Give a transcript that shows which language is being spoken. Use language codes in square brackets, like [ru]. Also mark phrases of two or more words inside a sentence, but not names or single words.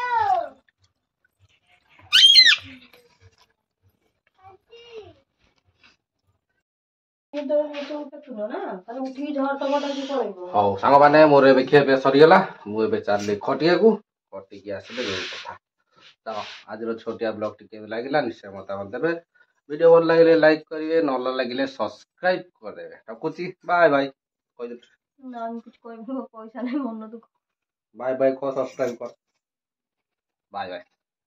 [or] ହଉ ସାଙ୍ଗମାନେ, ମୋର ଏବେ ଖିଆ ପିଆ ସରିଗଲା। ମୁଁ ଏବେ ଚାଲିଲି ଖଟିଆକୁ। ଖଟିକି ଆସିଲେ ଯୋଉ କଥା। ତ ଆଜିର ଛୋଟିଆ ବ୍ଲଗଟି କେମିତି ଲାଗିଲା ନିଶ୍ଚୟ ମତାମତ ଦେବେ। ଭିଡିଓ ଭଲ ଲାଗିଲେ ଲାଇକ କରିବେ, ନ ଲାଗିଲେ ସବସ୍କ୍ରାଇବ କରିଦେବେ। ରଖୁଛି, ବାଏ ବାଏ। [bn] ନା আমি কিছু কইব, পয়সা নাই, মন দুঃখ। [or] ବାଏ ବାଏ କହ, ସବସ୍କ୍ରାଇବ କର। ବାଏ ବାଏ।